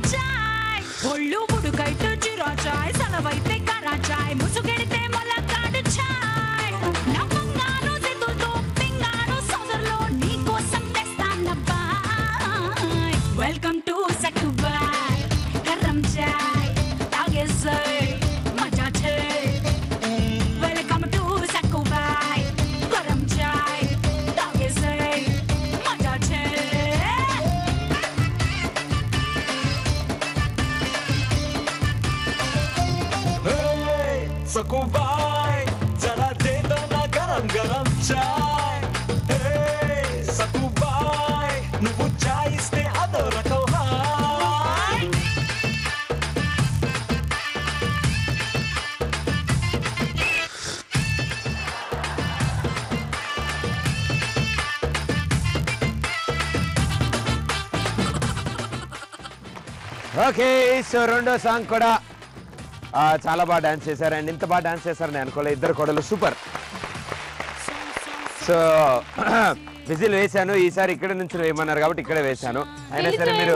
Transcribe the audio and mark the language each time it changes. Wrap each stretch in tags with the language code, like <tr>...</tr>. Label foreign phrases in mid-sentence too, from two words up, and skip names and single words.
<te>చాయ్ ఒళ్ళు ఉడుకైతే జీరా చాయ్ సలవైతే కర్ర చాయ్ ముసుగెడితే మొలకాడు చాయ్ నవ్వంగాను చేతులతో పింగాను సోదరులో నీకోసం తెస్తానబ్బాయ్</te> <en>welcome to</en> <te>సక్కుబాయ్ గరం చాయ్ తాగేసే మజా చే</te> <en>welcome to</en> <te>సక్కుబాయ్ గరం చాయ్ తాగేసే మజా చే</te> <hi>सकुबाई जरा दे दो ना गरम गरम चाय सकुबाई</hi> <te>నువ్వు చాయ్ ఇస్తే అదో రకం హాయ్</te> <en>okay so</en> <te>రెండో సాంగ్ కూడా చాలా బాగా డాన్స్ చేశారు అండ్ ఇంత బాగా డాన్స్ చేశారని అనుకోలేదు ఇద్దరు కొడలు</te> <en>super so</en> <te>విజిల్ వేశాను ఈసారి ఇక్కడ నుంచి వేయమన్నారు కాబట్టి ఇక్కడే వేశాను అయినా సరే మీరు</te>